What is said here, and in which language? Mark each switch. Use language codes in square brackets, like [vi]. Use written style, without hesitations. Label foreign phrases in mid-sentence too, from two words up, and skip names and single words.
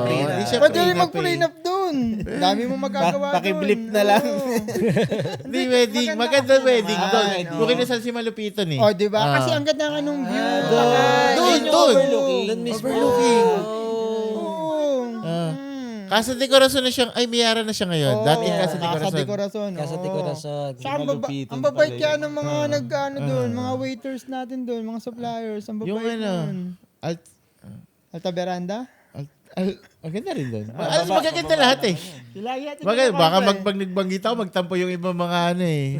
[tl] Prenup. Hindi siya Pwede rin prenup eh. mag-prenup doon. Dami mo magagawa doon. Pakiblip na lang. Oo. Hindi wedding. Maganda wedding naman. doon. Oo. Kung kinasal si Malupiton eh. Oh, di ba? Kasi ang ganda nga nung view. Doon. Doon mismo. Overlooking. Oo. Ah. Casa de Corazon na siyang, ay Miara na siya ngayon. Dating Casa de Casa Corazon. de Corazon. Casa de Corazon. Saka Malupitin ang babait pala kaya yun. ng mga nag-ano doon, mga waiters natin doon, mga suppliers. Ang babait Yung ano, doon. Alta Veranda? ang ganda rin doon. Alam, magaganda lahat eh. Baka pag nagbanggit ako, magtampo yung ibang mga ano eh.